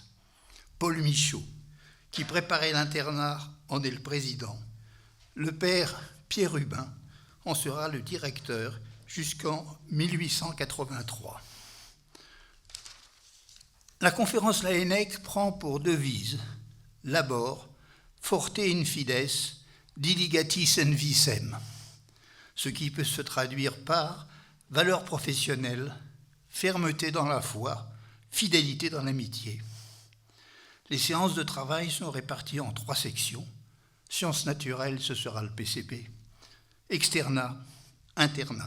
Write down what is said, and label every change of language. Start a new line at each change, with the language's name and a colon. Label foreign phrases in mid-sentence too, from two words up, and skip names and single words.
French: Paul Michaud, qui préparait l'internat, en est le président. Le père Pierre Rubin en sera le directeur jusqu'en 1883. La conférence l'AENEC prend pour devise
Latin: labor, forte in fides, diligatis in visem,
French: ce qui peut se traduire par valeur professionnelle, fermeté dans la foi, fidélité dans l'amitié. Les séances de travail sont réparties en 3 sections. Sciences naturelles, ce sera le PCP. Externat, internat.